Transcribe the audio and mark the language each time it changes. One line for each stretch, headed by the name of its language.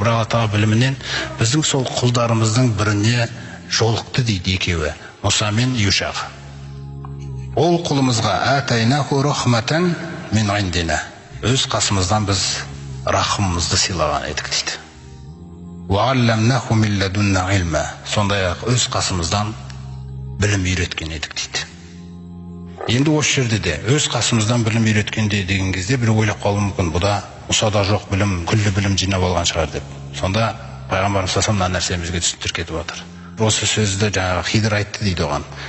Kazakh: Бірақ Алла Тағала білімінен біздің сол құлдарымыздың біріне жолықты дейді екеуі, Мұса мен Юшақ. Ол құлымызға
Arabic: «Атайнаху рахматан мин индина».
Kazakh: Өз қасымыздан біз рахымымызды сыйлаған едік дейді.
Arabic: «Уалламнаху мин ладунна илма».
Kazakh: Сондай-ақ өз қасымыздан білім үйреткен едік дейді. Енді осы жерде де өз қасымыздан білім үйреткенде деген кезде бір ойлап қалуы мүмкін, бұда Мұсада жоқ білім, күллі білім жинап алған шығар деп. Сонда пайғамбарымыз саллаллаху алейхи нәрсені бізге түсіндіріп кетіп отыр. Осы сөзді жаңағы Хидр айтты дейді оған.